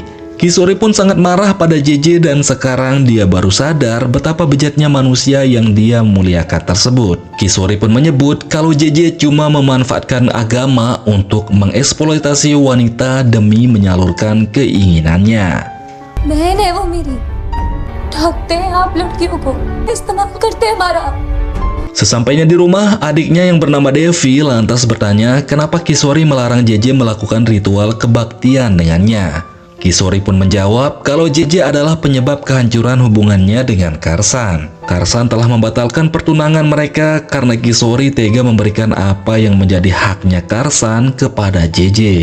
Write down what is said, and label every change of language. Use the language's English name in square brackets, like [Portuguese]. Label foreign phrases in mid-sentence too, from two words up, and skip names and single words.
[Indonesian] Kisori pun sangat marah pada JJ dan sekarang dia baru sadar betapa bejatnya manusia yang dia muliakan tersebut. Kisori pun menyebut kalau JJ cuma memanfaatkan agama untuk mengeksploitasi wanita demi menyalurkan keinginannya. [Hindi] बहन है वो मेरी, ठगते हैं आप लड़कियों को, इस्तेमाल करते हैं हमारा। [Indonesian] Sesampainya di rumah, adiknya yang bernama Devi lantas bertanya kenapa Kisori melarang JJ melakukan ritual kebaktian dengannya. Kisori pun menjawab kalau JJ adalah penyebab kehancuran hubungannya dengan Karsan. Karsan telah membatalkan pertunangan mereka karena Kisori tega memberikan apa yang menjadi haknya Karsan kepada JJ.